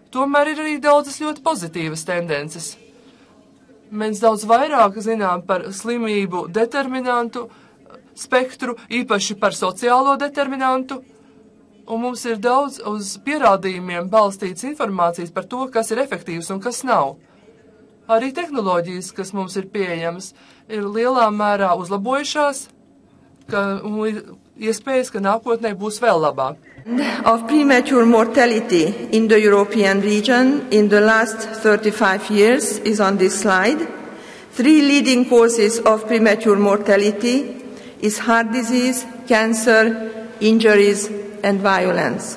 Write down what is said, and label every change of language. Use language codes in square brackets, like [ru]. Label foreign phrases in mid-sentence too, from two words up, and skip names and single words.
[lv] tomēr ir arī daudzas ļoti pozitīvas tendences. Mēs daudz vairāk zinām par slimību determinantu spektru, īpaši par sociālo determinantu, un mums ir daudz uz pierādījumiem balstīts informācijas par to, kas ir efektīvs un kas nav. Arī tehnoloģijas, kas mums ir pieejamas, ir lielā mērā uzlabojušās, un ir iespējas, ka nākotnē būs vēl labāk. [en] Of premature mortality in the European region in the last 35 years is on this slide. 3 leading causes of premature mortality is heart disease, cancer, injuries, and violence.